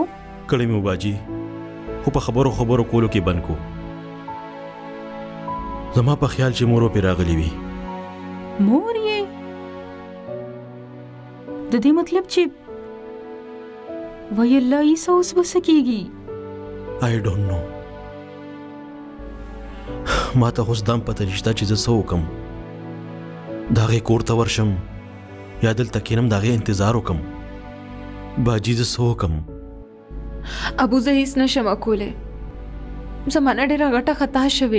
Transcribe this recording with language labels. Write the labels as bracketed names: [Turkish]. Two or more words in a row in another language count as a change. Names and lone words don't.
[Pashto] کړی مې باجي، خو په خبرو کولو کې بند کو. زما په خیال چې مور پې راغلی وي. مور یې؟ د دې مطلب چې وای الله عیسی اوس به څه کېږي؟ [English] I don't know. [Pashto] ما ته اوس دام پته نشته چې زه څه وکړم. د هغې کور ته ورشم یا دلته کښېنم د هغې انتظار وکړم. باجي زه څه وکړم؟ ابو زه هیڅ نشم کولی. زمانه ډېره غټه خطا شوې.